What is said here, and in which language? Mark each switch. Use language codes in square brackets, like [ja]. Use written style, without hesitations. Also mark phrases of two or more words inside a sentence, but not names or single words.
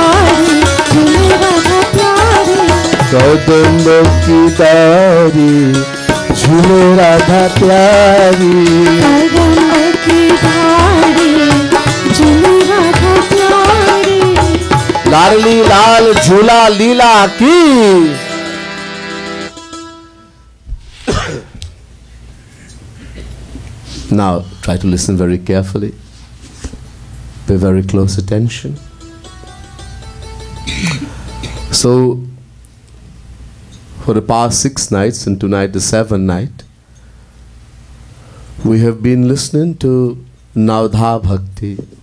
[hi] दारी झूल राधा प्यारी लाडली लाल झूला लीला की [en] Now try to listen very carefully. Pay very close attention. So for the past 6 nights and tonight the 7th night, we have been listening to Navdha Bhakti.